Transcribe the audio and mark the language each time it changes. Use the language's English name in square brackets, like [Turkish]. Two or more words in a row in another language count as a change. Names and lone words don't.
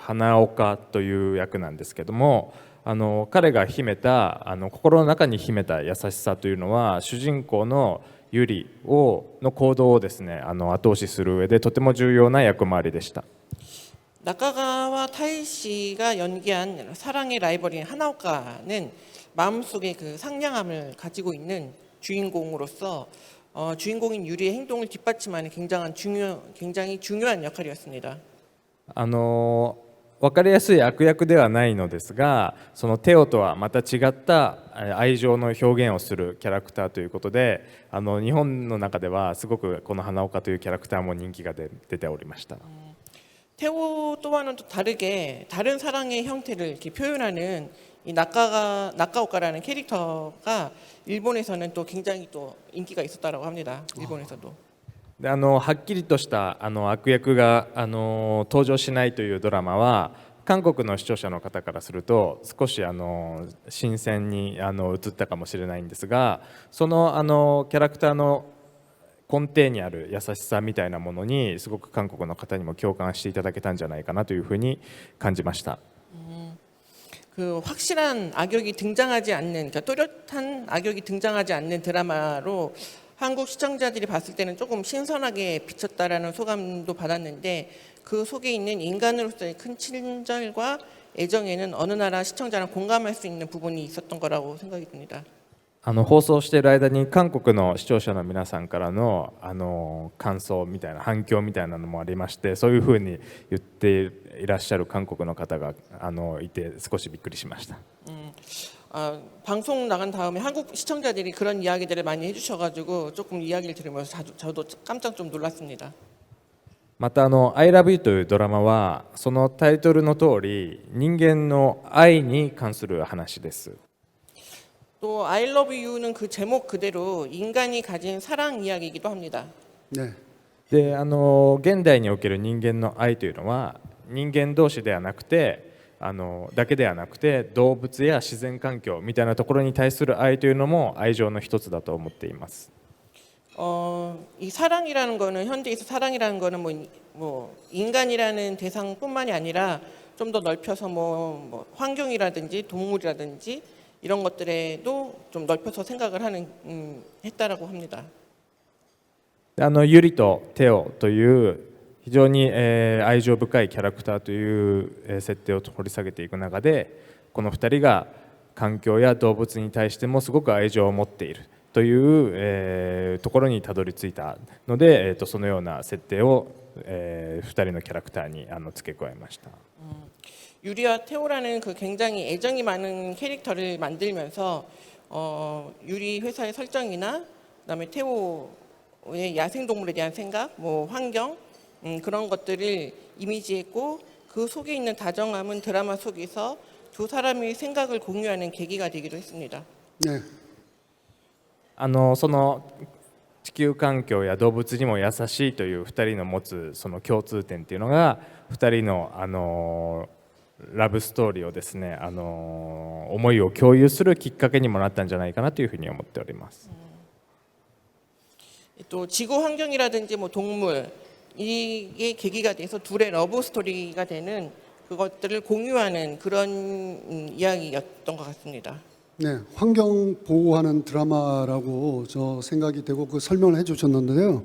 [Japanese] 花岡という役なんですけども、彼が秘めた心の中に秘めた優しさというのは主人公のユリの行動をですね後押しする上でとても重要な役回りでした。 [Korean] 나카가와 타이 씨가 연기한 사랑의 라이벌인 하나오카는 마음속에 그 상냥함을 가지고 있는 주인공으로서 주인공인 유리의 행동을 뒷받침하는 굉장히 중요한 역할이었습니다. [Japanese] 分かりやすい悪役ではないのですが、そのテオとはまた違った愛情の表現をするキャラクターということで、日本の中ではすごくこの花岡というキャラクターも人気が出ておりました。 [Korean] 태오 또와는 또 다르게 다른 사랑의 형태를 이렇게 표현하는 이 나카오카라는 캐릭터가 일본에서는 또 굉장히 또 인기가 있었다라고 합니다. 일본에서도. [Japanese] ではっきりとした悪役が登場しないというドラマは韓国の視聴者の方からすると少し新鮮に映ったかもしれないんですが、そのキャラクターの根底にある優しさみたいなものにすごく韓国の方にも共感していただけたんじゃないかなというふうに感じました。 [Korean] 그 확실한 악역이 등장하지 않는, 그러니까 또렷한 악역이 등장하지 않는 드라마로 한국 시청자들이 봤을 때는 조금 신선하게 비쳤다라는 소감도 받았는데 그 속에 있는 인간으로서의 큰 친절과 애정에는 어느 나라 시청자나 공감할 수 있는 부분이 있었던 거라고 생각이 듭니다. [Japanese] 放送している間に韓国の視聴者の皆さんからの感想みたいな反響みたいなのもありまして、そういうふうに言っていらっしゃる韓国の方がいて少しびっくりしました。 [Korean] 방송 나간 다음에 한국 시청자들이 그런 이야기들을 많이 해주셔가지고 조금 이야기를 들으면서 저도 깜짝 좀 놀랐습니다. [Japanese] また I love you というドラマはそのタイトルの通り人間の愛に関する話です。 [Korean] 또 I love you는 그 제목 그대로 인간이 가진 사랑 이야기이기도 합니다. 네. [Japanese] で現代における人間の愛というのは人間同士ではなくてだけではなくて動物や自然環境みたいなところに対する愛というのも愛情の一つだと思っています。 [Korean] 이 사랑이라는 거는 현대에서 사랑이라는 거는 뭐 인간이라는 대상뿐만이 아니라 좀 더 넓혀서 뭐 환경이라든지 동물이라든지 이런 것들에도 좀 넓혀서 생각을 했다라고 합니다. [Japanese] ユリとテオという非常に愛情深いキャラクターという設定を掘り下げていく中で、この2人が環境や動物に対してもすごく愛情を持っているというところにたどり着いたので、そのような設定を2人のキャラクターに付け加えました。 [Korean] 유리와 태호라는 그 굉장히 애정이 많은 캐릭터를 만들면서 유리 회사의 설정이나 그다음에 태호의 야생동물에 대한 생각, 뭐 환경 그런 것들을 이미지했고 그 속에 있는 다정함은 드라마 속에서 두 사람의 생각을 공유하는 계기가 되기도 했습니다. 네. [Japanese] その地球環境や動物にも優しいという2人の持つその共通点っていうのが2人のラブストーリーをですね思いを共有するきっかけにもなったんじゃないかなというふうに思っております。 [Korean] 또 지구 환경이라든지 뭐 동물 이게 계기가 돼서 둘의 러브 스토리가 되는 그것들을 공유하는 그런 이야기였던 것 같습니다. 네, 환경 보호하는 드라마라고 저 생각이 되고 그 설명을 해주셨는데요.